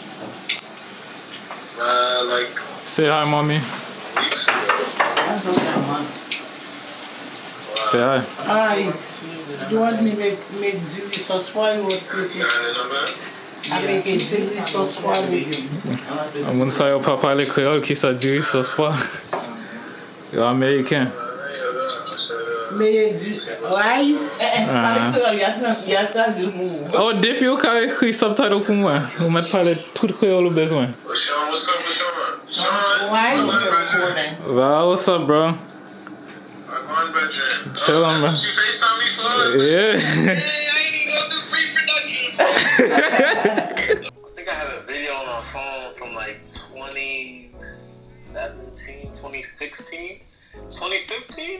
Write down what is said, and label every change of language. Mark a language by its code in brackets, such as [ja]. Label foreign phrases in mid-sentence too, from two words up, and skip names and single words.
[en] Like Say hi, mommy. weeks ago. I haven't talked to her in months. Say hi. Hi, do you want me to make chili sauce for you or You got any number? I make a chili sauce for you. [ht] Moun sa yo pa pale kreol ki sa diri sos fwa. Yo Ameriken. [en] Make rice. [ht] Oh, depi yo ka ekri subtitle pou mwen. Ou met pale tout kreol ou bezwen. [en] Sean, what's up with Sean? Rice. Well, what's up, bro? I'm on bedroom. Chill on, bro. She FaceTime me for? Yeah. Hey, I ain't even go through pre-production. I think I had a video on my phone from like 2017, 2016, 2015.